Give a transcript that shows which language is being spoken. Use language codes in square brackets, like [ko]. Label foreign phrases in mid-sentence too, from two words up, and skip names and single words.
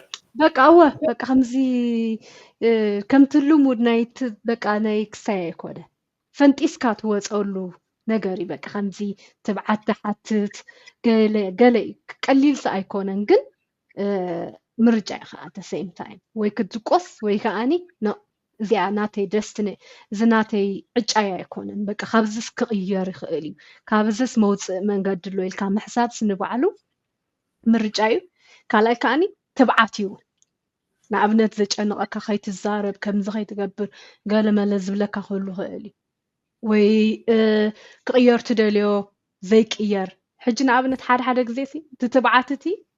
[ti] በቃ እወ በቃ ከምዚ ከምቲ ልሙድ ናይቲ በቃ ናይ ክሳይ ኣይኮነ ፈንጢስካ ትወፀሉ ነገር እዩ በቃ ከምዚ ትብዓት ትሓትት ገለ ቀሊልሲ ኣይኮነን ግን ምርጫ እዩ ከዓ [en] the same time [ti] ወይ ክትቆስ ወይ ከዓኒ እዚኣ ናተይ ደስትኒ እዚ ናተይ ዕጫይ ኣይኮነን በቃ ካብዚስ ክቕየር ይኽእል እዩ ካብዚስ መውፅእ መንገዲ ኣሎ ኢልካ ምሕሳብ ስንባዕሉ ምርጫ እዩ ካልኣይ ከዓኒ ትብዓት እዩ ንኣብነት ዘጨንቐካ ከይትዛረብ ከምዚ ከይትገብር ገለ መለ ዝብለካ ክህሉ ይኽእል እዩ ወይ ክቕየር ትደልዮ ዘይቅየር ሕጂ ንኣብነት ሓደ ግዜ ሲ እቲ ትብዓት እቲ